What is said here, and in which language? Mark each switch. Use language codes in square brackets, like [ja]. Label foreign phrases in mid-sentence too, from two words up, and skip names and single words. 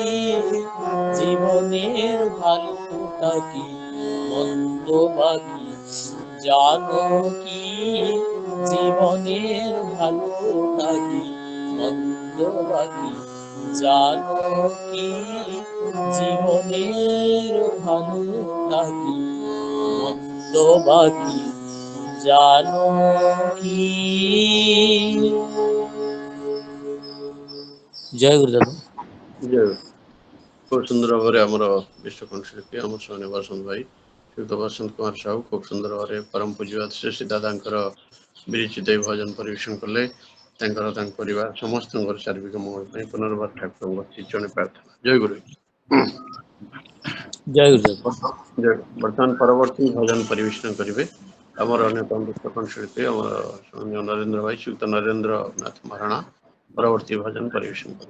[bn] জীবনের ভালোটা কি মন্দ বাকি জানো কি জীবনের ভালোটা কি মন্দ বাকি জানো কি জীবনের ভালোটা কি মন্দ বাকি জানো কি জয় গুরু দাদা খুব সুন্দর ভাবে আমার বিশ্বকোণ শিল্পী আমার সঙ্গে [or] ବସନ୍ତ ଭାଇ ଶ୍ରୀଯୁକ୍ତ ବସନ୍ତ କୁମାର ସାହୁ খুব ସୁନ୍ଦର ଭାବରେ ପରମ ପୂଜ୍ୟପାଦ ଶ୍ରୀ ଦାଦାଙ୍କର ବିରଚିତ ଭଜନ ପରିବେଷଣ କଲେ ତାଙ୍କର ତାଙ୍କ ପରିବାର ସମସ୍ତଙ୍କର ଶାରୀରିକ ମଙ୍ଗଳ ପାଇଁ ପୁନର୍ବାର ଠାକୁରଙ୍କ ଚରଣରେ ପ୍ରାର୍ଥନା ଜୟ ଗୁରୁ ଜୟ ଗୁରୁ ଦାଦା ବର୍ତ୍ତମାନ ପରବର୍ତ୍ତୀ ଭଜନ ପରିବେଷଣ କରିବେ ଆମର ଅନ୍ୟତମ ବିଶ୍ୱକୋଣ ଶିଳ୍ପୀ ଆମର ନରେନ୍ଦ୍ର ଭାଇ ଶ୍ରୀଯୁକ୍ତ ନରେନ୍ଦ୍ର ନାଥ ମହାରଣା ପରବର୍ତ୍ତୀ ଭଜନ ପରିବେଷଣ କରିବେ